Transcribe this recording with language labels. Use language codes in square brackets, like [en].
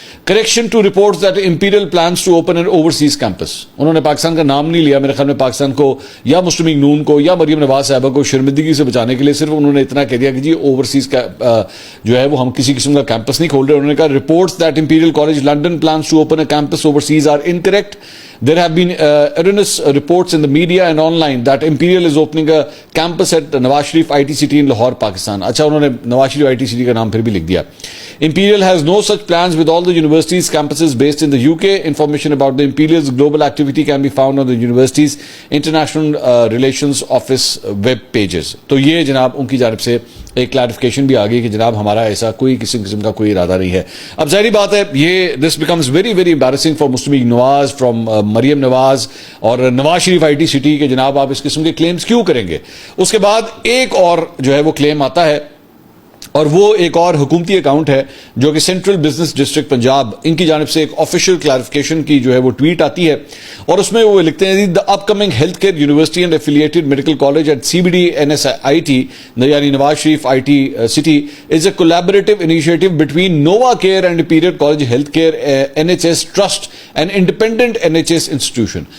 [en] Correction to reports that Imperial plans to open an overseas campus. [ur] انہوں نے پاکستان کا نام نہیں لیا, میرے خیال میں پاکستان کو یا مسلم لیگ نون کو یا مریم نواز صاحبہ کو شرمندگی سے بچانے کے لیے صرف انہوں نے اتنا کہہ دیا کہ جی اوورسیز کا جو ہے وہ ہم کسی قسم کا کیمپس نہیں کھول رہے. انہوں نے کہا [en] Reports that Imperial College London plans to open a campus overseas are incorrect. There have been erroneous reports in the media and online that Imperial is opening a campus at Nawaz Sharif IT City in Lahore, Pakistan. [ur] اچھا, انہوں نے Nawaz Sharif IT City کا نام پھر بھی لکھ دیا. [en] Imperial has no such plans with all the universities campuses based in the UK. Information about the Imperial's global activity can be found on the university's international relations office web pages. [ur] تو یہ جناب ان کی جانب سے ایک clarification بھی آ گئی کہ جناب ہمارا ایسا کوئی کسی قسم کا کوئی ارادہ نہیں ہے. اب ظاہری بات ہے یہ [en] this becomes very very embarrassing for Muslim League Nawaz, from Maryam Nawaz [ur] اور Nawaz Sharif I T city کہ جناب آپ اس قسم کے کلیمز کیوں کریں گے. اس کے بعد ایک اور جو ہے وہ کلیم آتا ہے, اور وہ ایک اور حکومتی اکاؤنٹ ہے جو کہ سینٹرل بزنس ڈسٹرکٹ پنجاب, ان کی جانب سے ایک آفیشیل کلیریفیکیشن کی جو ہے وہ ٹویٹ آتی ہے, اور اس میں وہ لکھتے ہیں [en] The upcoming health care university and affiliated medical college at CBD NSIT یعنی Nawaz Sharif I T City is a collaborative initiative between Nova Care and Imperial College Healthcare NHS Trust and independent NHS institution.